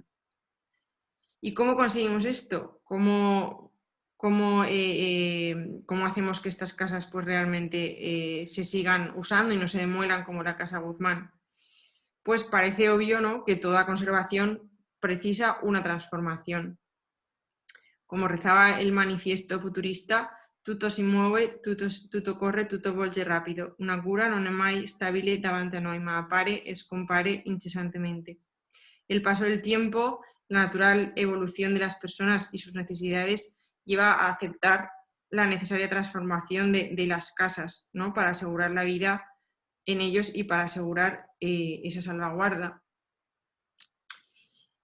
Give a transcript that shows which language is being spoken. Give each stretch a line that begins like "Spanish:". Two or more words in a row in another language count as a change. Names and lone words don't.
Spanish: ¿Y cómo conseguimos esto? ¿Cómo hacemos que estas casas pues, realmente se sigan usando y no se demuelan como la Casa Guzmán? Pues parece obvio, ¿no?, que toda conservación precisa una transformación. Como rezaba el manifiesto futurista,
Italian: tutto si muove, tutto corre, tutto volge rápido. Una cura non è mai stabile davanti a noi, ma appare e scompare incesantemente.
Spanish: El paso del tiempo, la natural evolución de las personas y sus necesidades lleva a aceptar la necesaria transformación de las casas, ¿no?, para asegurar la vida en ellos y para asegurar esa salvaguarda.